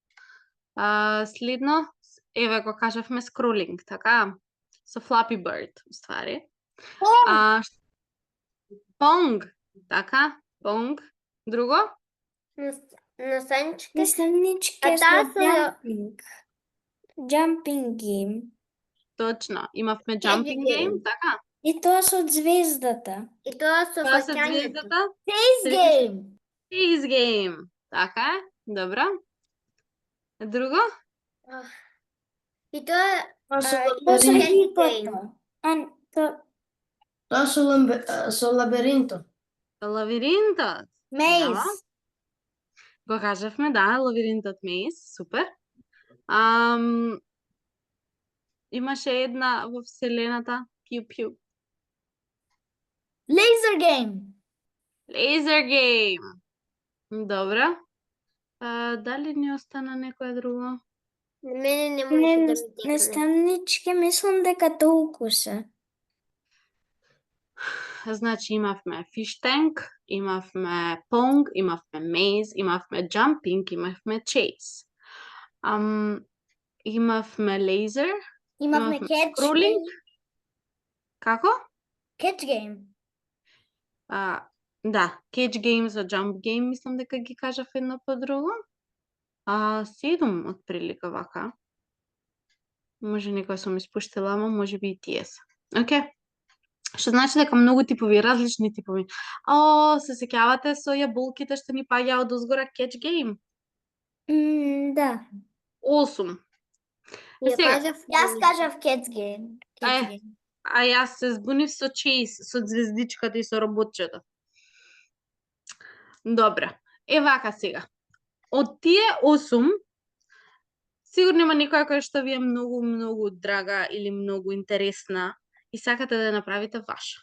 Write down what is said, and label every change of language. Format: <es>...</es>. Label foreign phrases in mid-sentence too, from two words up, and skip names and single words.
<mk>Следно, еве го кажавме скролинг, така? со Flappy Bird, уствари. Понг, така, понг. Друго? Настанички. Наставнички А со таа со</mk> <en>jumping. Jumping game.</en> <mk>Точно, имавме</mk> <en>jumping game,</en> <mk>така. И тоа со звездата. И тоа со Тоа со фаќањето. звездата.</mk> <en>Face game. Chase game,</en> <mk>така е, добро. Друго? И тоа Тоа со Тоа со лабиринт. рипото. Тоа со лабиринтот. Лавиринтот. Мейз. Го кажавме, да, лавиринтот Мейз, супер. Имаше една во вселената, Пју-Пју.</mk> <en>Laser game. Laser game.</en> <mk>Добро. Дали ни остана некоја друго? Мене не може да ми текне. Наставнички, мислам дека толку се. Значи имавме Fish Tank, имавме Pong, имавме Maze, имавме Jumping, имавме Chase. Имавме Laser, Имавме имавме catch Scrolling. game. Како?</mk> <en>Catch game.</en> <mk>Да,</mk> <en>Catch Game</en> <mk>за</mk> <en>Jump Game,</en> <mk>мислам дека ги кажав едно по друго. 7 од прилика вака. Може некоја сум испуштила, ама може би и тие се. Океј. Што значи дека многу типови, различни типови. Се сеќавате со јаболките што ни паѓа од озгора</mk> <en>Catch Game?</en> <mk>Да. 8. Ја Сега, кажав. Јас кажав</mk> <en>catch game.</en> <mk>А јас се збунив со Chase, со звездичката и со роботчето. Добра. Вака сега. Од тие 8, сигурно има некоја која што ви е многу драга или многу интересна и сакате да ја направите ваша.</mk>